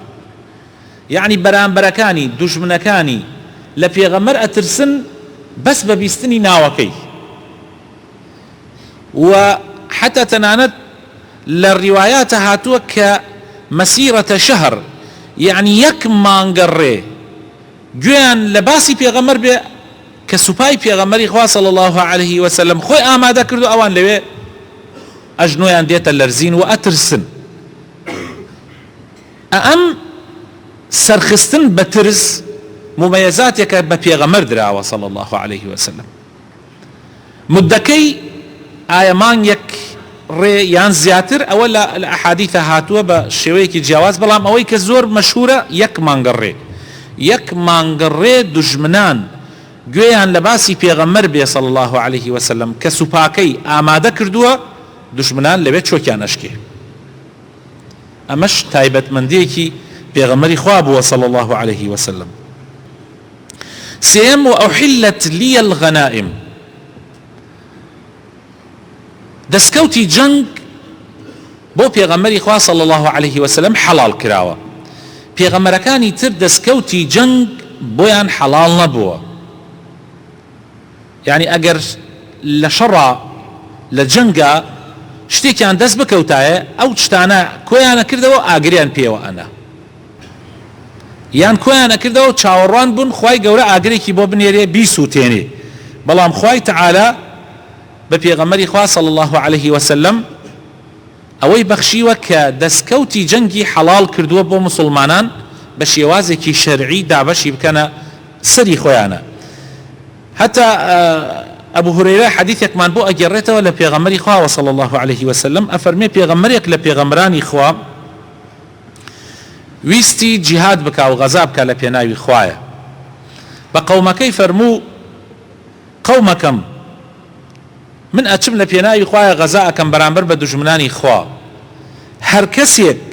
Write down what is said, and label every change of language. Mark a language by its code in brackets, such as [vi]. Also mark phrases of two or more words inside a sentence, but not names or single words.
[ckb] یعنی بەرامبەرەکانی دوژمنەکانی لە پێغەمبەر ئەترسن بەس بە بیستنی ناوەکەی، و حتى تەنانەت لە ڕیوایاتە هاتووە کە مەسیرەتە شەهر، یعنی 1 مانگەڕێ گوێیان لە باسی پێغەمبەر بێ کە سوپای پێغەمبەری خوا [ar] صلی الله عليه وسلم [ckb] خۆی ئامادە کردو ئەوان لەوێ ئەژنۆیان دێتە لەرزین و ئەترسن. ئەم سەرخستن بە ترس مميزاتێکە بە پێغەمبەر دراوە [ar] صلى الله عليه وسلم. [ckb] مدەکەی ئایا مانگێک ڕێ یان زیاتر ئەوە لە ئەحادیثە هاتووە بە شێوەیەکی جیاواز، بەڵام ئەوەی کە زۆر مەشهورە یەک مانگە ڕێ. یەک مانگە ڕێ دوژمنان گوێیان لە باسی پێغەمبەر بێ [ar] صلى الله عليه وسلم [ckb] کە سوپاکەی ئامادە کردووە، دوژمنان لەوێ چۆکیان ئەشکێ. ئەمەش تایبەتمەندیەکی پێغەمبەری خوا بووە [ar] صلى الله عليه وسلم. سێم وأحلت لي الغنائم، [ckb] دەستکەوتی جەنگ بۆ پێغەمبەری خوا [ar] صلى الله عليه وسلم [ckb] حەڵال کراوە. پێغەمبەرەکانی تر دەستکەوتی جەنگ بۆیان حەڵال نەبووە. یعنی ئەگەر لە شەڕە لە جەنگە شتێکیان دەست بکەوتایە ئەو شتانە کۆیانە کردەوە ئاگریان پێوە ئەنا، یان کۆیانە کردەوە چاوەڕوان بوون خوای گەورە ئاگرێکی بۆ بنێرێ بیسووتێنێ. بەڵام خوای تەعالا بە پێغەمبەری خوا [ar] صلى الله عليه وسلم [ckb] ئەوەی بەخشیوە کە دەستکەوتی جەنگی حەڵال کردووە بۆ مسلمانان بە شێوازێکی شەرعی دابەشی بکەنە سەری خۆیانە. هەتا ئەبو هورەیرە حەدیثێکمان بۆ ئەگەڕێتەوە لە پێغەمبەری خوا [ar] صلى الله عليه وسلم [ckb] ئەفەرمێ پێغەمبەرێک لە پێغەمبەرانی خوا ویستی جیهاد بکا و غەزا بکا لە پێناوی خوایە، بە قەومەکەی فەرموو قەومەکەم من ئەچم لە پێناوی خوایە غەزا ئەکەم بەرامبەر بە دوژمنانی خوا، هەر کەسێک